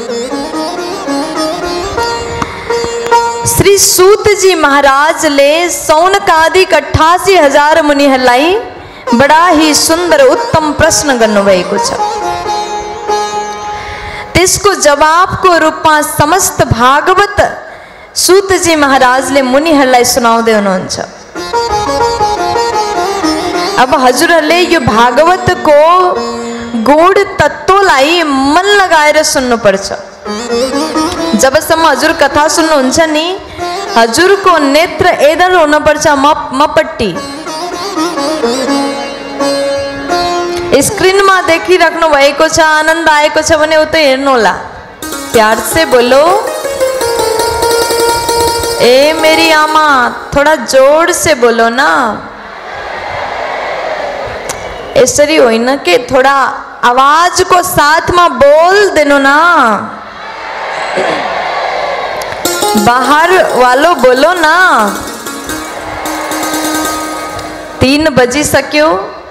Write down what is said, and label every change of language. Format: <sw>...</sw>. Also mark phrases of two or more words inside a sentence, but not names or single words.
<ne>श्री सूत जी महाराजले सौनकादिक 88,000 मुनिहरूलाई</ne> <hi>बडा ही</hi> <ne>सुन्दर उत्तम प्रश्न गर्नुभएको छ। त्यसको जवाबको रूपमा समस्त भागवत सूत जी महाराजले मुनिहरूलाई सुनाउँदै हुनुहुन्छ। अब हजुरहरूले यो भागवतको गूढ तत्त्वलाई मन लगाएर सुन्नुपर्छ। जबसम्म हजुर कथा सुन्नुहुन्छ नि, हजुरको नेत्र एदर हुनुपर्छ मपट्टी। स्क्रिनमा देखिराख्नु भएको छ, आनन्द आएको छ भने उतै हेर्नु होला।</ne> <hi>प्यार से बोलो, ए मेरी आमा, थोड़ा जोर से बोलो ना।</hi> <ne>यसरी होइन कि</ne> <hi>थोड़ा आवाज को साथ में बोल देनु ना। बाहर वालों बोलो ना।</hi> <ne>3 बजी सक्यो।</ne>